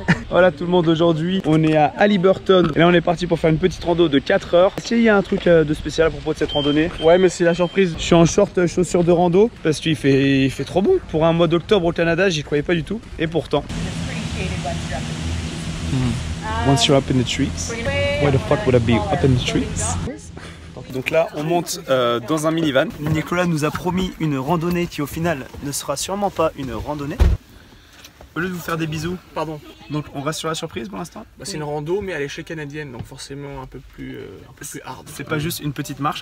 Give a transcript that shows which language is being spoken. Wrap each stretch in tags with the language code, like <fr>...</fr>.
<fr>Voilà tout le monde, aujourd'hui on est à Haliburton et là on est parti pour faire une petite rando de 4 heures. Est-ce qu'il y a un truc de spécial à propos de cette randonnée? Ouais, mais c'est la surprise. Je suis en short chaussures de rando parce qu'il fait trop bon. Pour un mois d'octobre au Canada, j'y croyais pas du tout. Et pourtant.</fr> <en>Once you're up in the trees, where the fuck would I be up in the trees?</en> <fr>Donc là, on monte dans un minivan. Nicolas nous a promis une randonnée qui au final ne sera sûrement pas une randonnée. Au lieu de vous faire des bisous, Pardon. donc on reste sur la surprise pour l'instant. Bah, c'est une rando, mais à l'échelle canadienne, donc forcément un peu plus hard. C'est pas juste une petite marche</fr>